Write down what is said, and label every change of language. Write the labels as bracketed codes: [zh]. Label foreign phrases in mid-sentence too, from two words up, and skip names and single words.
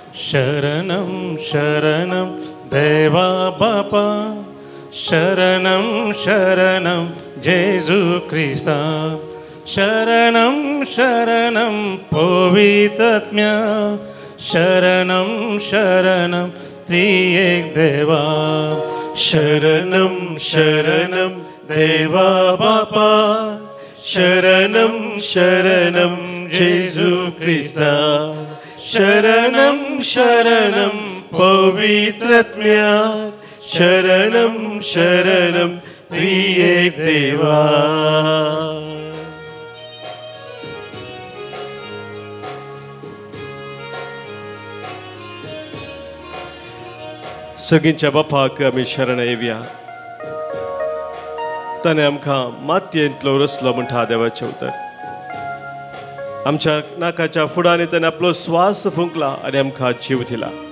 [kok] शरणं शरणं देवा बापा शरणं शरणं जेजू ख्रिस्ता शरणं शरणं पवित्रात्म्या शरणं शरणं त्रिएक देवा शरणं शरणं देवा बापा शरणं शरणं जेजू ख्रिस्ता शरणं शरणं पवित्रात्म्या शरणं शरणं त्रिएक देवा सगळ्यांच्या बापाक आमी शरण येवया ताणें आमकां मातयेंतलो रचलो म्हणटा देवाचें उतर आमच्या नाकाच्या फुडांनी ताणें आपलो स्वास फुंकला आनी आमकां जीव दिला